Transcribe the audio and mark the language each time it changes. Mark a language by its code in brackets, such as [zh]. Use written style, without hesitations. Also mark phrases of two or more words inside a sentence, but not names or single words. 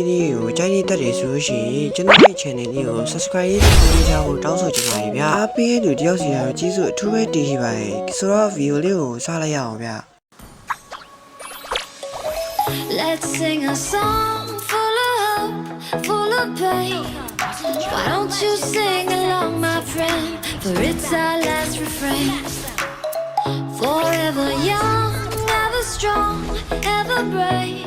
[my] ကိုကြိုက်နေတတ်တယ်ဆိုလို့ရှိရင်ကျွန်တော်ရဲ့ channel လေးကို subscribe လုပ်ပေးကြဖို့တောင်းဆိုချင်ပါတယ်ဗျာအားပေးတဲ့လူတယောက်စီကတော့ကျေးဇူးအထူးပဲတင်ရှိပါတယ်ဆိုတော့ video လေးကိုစလိုက်ရအောင်ဗျာ [en] Let's sing a song full of hope, full of pain. Why don't you sing along, my friend? For it's our last refrain. Forever young, ever strong, ever brave.